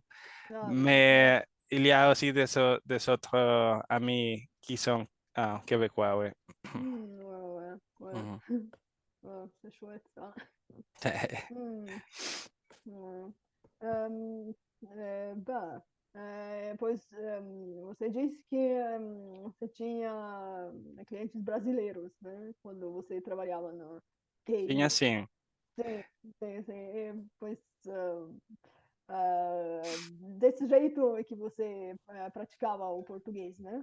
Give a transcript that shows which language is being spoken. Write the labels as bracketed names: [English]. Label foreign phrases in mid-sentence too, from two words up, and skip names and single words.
[French] Ah, d'accord. Mais il y a aussi des autres amis qui sont québécois, oui. Ouais, ouais, ouais. Mhm. Ouais. Schueta. Hum, hum. Bah, [Portuguese] pois você disse que você tinha clientes brasileiros, né? Quando você trabalhava na Tinha TI. sim. Sim, sim, sim. Pois desse jeito é que você praticava o português, né?